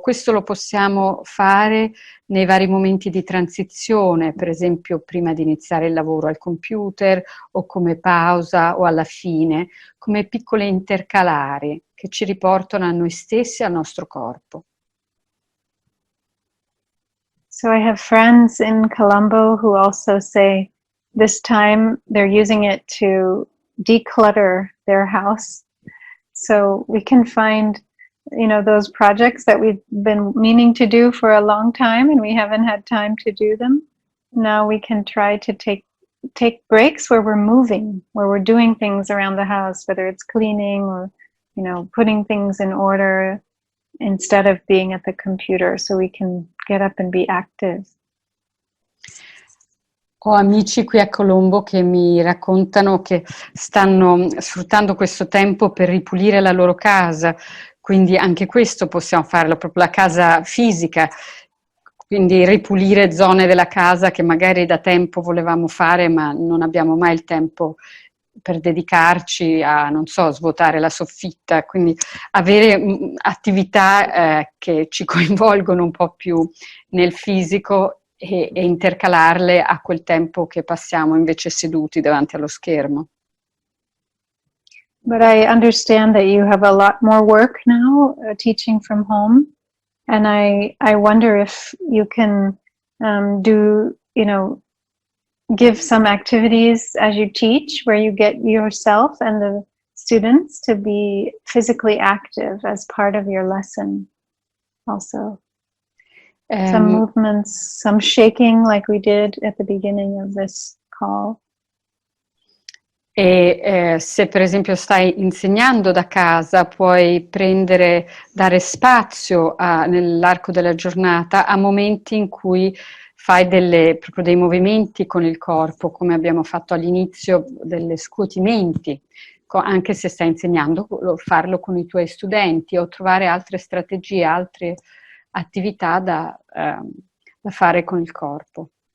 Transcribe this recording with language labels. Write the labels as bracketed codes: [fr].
[it] Questo lo possiamo fare nei vari momenti di transizione, per esempio prima di iniziare il lavoro al computer o come pausa o alla fine, come piccole intercalari che ci riportano a noi stessi e al nostro corpo. [en] So I have friends in Colombo who also say this time they're using it to declutter their house. So we can find, those projects that we've been meaning to do for a long time and we haven't had time to do them. Now we can try to take breaks where we're moving, where we're doing things around the house, whether it's cleaning or, putting things in order instead of being at the computer, so we can get up and be active. [it] Ho amici qui a Colombo che mi raccontano che stanno sfruttando questo tempo per ripulire la loro casa, quindi anche questo possiamo farlo, proprio la casa fisica, quindi ripulire zone della casa che magari da tempo volevamo fare ma non abbiamo mai il tempo per dedicarci a, svuotare la soffitta, quindi avere attività che ci coinvolgono un po' più nel fisico e intercalarle a quel tempo che passiamo invece seduti davanti allo schermo. [en] But I understand that you have a lot more work now teaching from home, and I wonder if you can give some activities as you teach where you get yourself and the students to be physically active as part of your lesson also. Some movements, some shaking like we did at the beginning of this call. [it] E se per esempio stai insegnando da casa, puoi dare spazio nell'arco della giornata a momenti in cui fai proprio dei movimenti con il corpo, come abbiamo fatto all'inizio, degli scuotimenti, anche se stai insegnando, farlo con i tuoi studenti o trovare altre strategie, altre attività da fare con il corpo.